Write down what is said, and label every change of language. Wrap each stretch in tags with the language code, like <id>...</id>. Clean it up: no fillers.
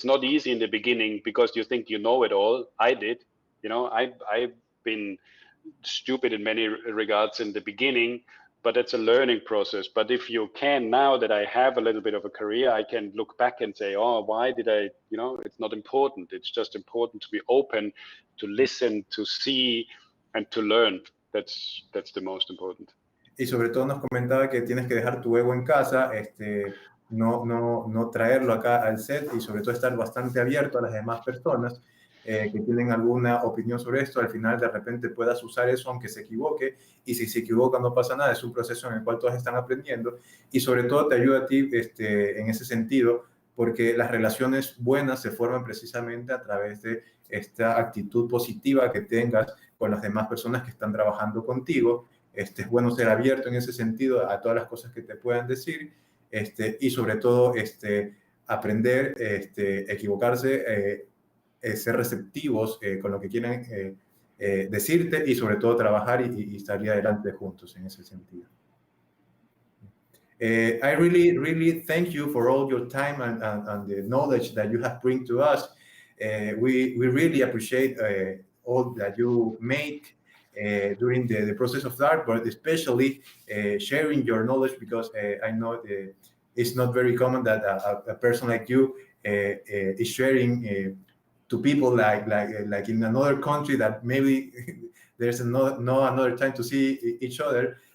<en>It's not easy in the beginning because you think you know it all. I did, you know, I've been stupid in many regards in the beginning, but it's a learning process. But if you can, now that I have a little bit of a career, I can look back and say, oh, why did I, you know, it's not important. It's just important to be open, to listen, to see, and to learn. That's the most important.</en> <es>Y sobre todo nos comentaba que tienes que dejar tu ego en casa, no traerlo acá al set, y sobre todo estar bastante abierto a las demás personas que tienen alguna opinión sobre esto. Al final de repente puedas usar eso aunque se equivoque, y si se equivoca no pasa nada, es un proceso en el cual todos están aprendiendo, y sobre todo te ayuda a ti en ese sentido, porque las relaciones buenas se forman precisamente a través de esta actitud positiva que tengas con las demás personas que están trabajando contigo. Es bueno ser abierto en ese sentido a todas las cosas que te puedan decir, y sobre todo aprender, equivocarse, ser receptivos con lo que quieren decirte, y sobre todo trabajar y salir adelante juntos en ese sentido.</es> <en>I really thank you for all your time and the knowledge that you have bring to us. We really appreciate all that you make during the process of art, but especially sharing your knowledge, because I know it's not very common that a person like you is sharing to people like in another country that maybe there's no another time to see each other.</en>